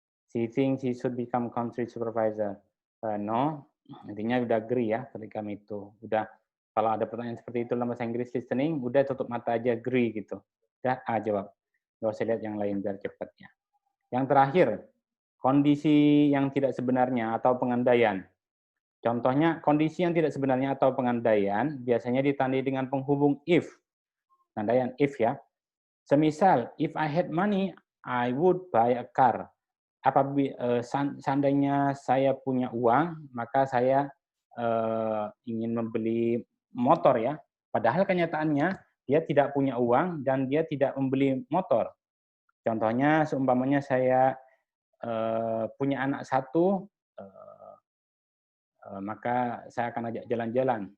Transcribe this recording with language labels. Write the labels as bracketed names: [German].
[English] She thinks she should become country supervisor. [Indonesian] No, intinya udah agree ya ketika itu. Udah, kalau ada pertanyaan seperti itu dalam bahasa Inggris listening, udah tutup mata aja agree gitu. Udah A jawab. Nggak usah lihat yang lain biar cepat ya. Yang terakhir, kondisi yang tidak sebenarnya atau pengandaian. Contohnya, kondisi yang tidak sebenarnya atau pengandaian biasanya ditandai dengan penghubung if. Pengandaian if ya. Semisal, [English] if I had money, I would buy a car. [Indonesian] Apabila seandainya saya punya uang, maka saya ingin membeli motor ya. Padahal kenyataannya dia tidak punya uang dan dia tidak membeli motor. Contohnya, seumpamanya saya punya anak satu, maka saya akan ajak jalan-jalan.